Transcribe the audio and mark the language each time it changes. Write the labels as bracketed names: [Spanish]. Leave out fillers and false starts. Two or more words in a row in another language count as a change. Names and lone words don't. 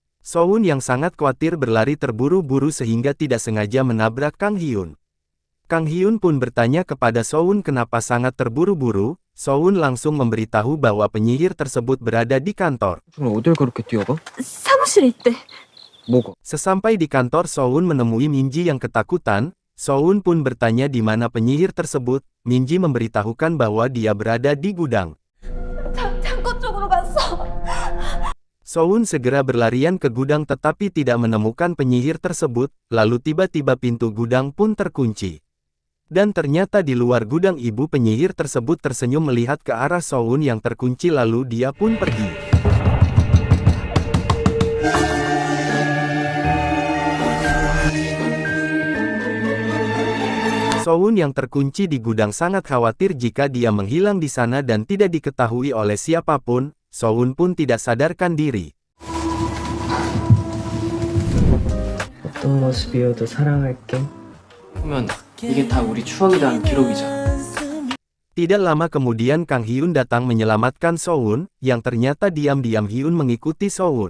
[Indonesian] Soun yang sangat khawatir berlari terburu-buru sehingga tidak sengaja menabrak Kang Hyun. Kang Hyun pun bertanya kepada Soun kenapa sangat terburu-buru. Soun langsung memberitahu bahwa penyihir tersebut berada di kantor. [Korean] 그럼 어딜 그렇게 뛰어가? 사무실에 있대. 뭐가? [Indonesian] Sesampai di kantor Soun menemui Minji yang ketakutan. Soun pun bertanya di mana penyihir tersebut. Minji memberitahukan bahwa dia berada di gudang. [Korean] 창고 쪽으로 갔어. [Indonesian] Soun segera berlarian ke gudang tetapi tidak menemukan penyihir tersebut, lalu tiba-tiba pintu gudang pun terkunci. Dan ternyata di luar gudang ibu penyihir tersebut tersenyum melihat ke arah Soun yang terkunci lalu dia pun pergi. Soun yang terkunci di gudang sangat khawatir jika dia menghilang di sana dan tidak diketahui oleh siapapun. Soun pun tidak sadarkan diri. [Korean] 어떤 모습이어도 사랑할게. 보면 이게 다 우리 추억이란 기록이잖아. [Indonesian] Tidak lama kemudian Kang Hyun datang menyelamatkan Soun, yang ternyata diam-diam Hyun mengikuti Soun.